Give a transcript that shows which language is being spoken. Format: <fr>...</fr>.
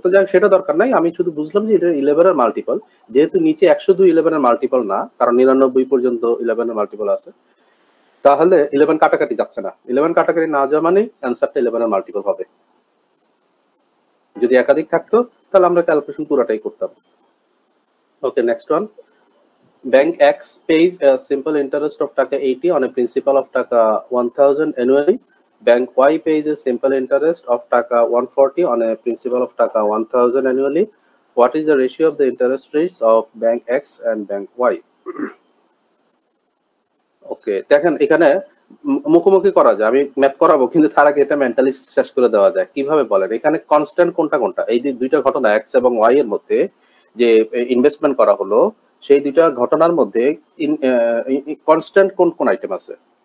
<bn>তো যাই সেটা দরকার নাই, আমি শুধু বুঝলাম যে এটা 11 এর মাল্টিপল। যেহেতু নিচে 102 11 এর মাল্টিপল না, কারণ 99 পর্যন্ত 11 এর মাল্টিপল আছে, তাহলে 11 কাটাকাটি যাচ্ছে না। 11 কাটাকাটি না যাওয়া মানে অ্যানসারটা 11 এর মাল্টিপল হবে। যদি একাধিক থাকতো তাহলে আমরা ক্যালকুলেশন পুরোটাই করতাম।</bn> <en>Okay, next one. Bank X pays a simple interest of taka 80 on a principal of taka 1000 annually. Bank Y pays a simple interest of taka 140 on a principal of taka 1000 annually. What is the ratio of the interest rates of Bank X and Bank Y?</en> <bn>ওকে, দেখেন এখানে মুখোমুখি করা যায়, আমি math করাবো, কিন্তু তার আগে এটা মেন্টালি শেষ করে দেওয়া যায়। কিভাবে বলেন? এখানে কনস্ট্যান্ট কোনটা কোনটা? এই যে দুইটা ঘটনা X এবং Y এর মধ্যে যে ইনভেস্টমেন্ট করা হলো, সেই দুইটা ঘটনার মধ্যে কনস্ট্যান্ট কোন কোন আইটেম আছে?</bn>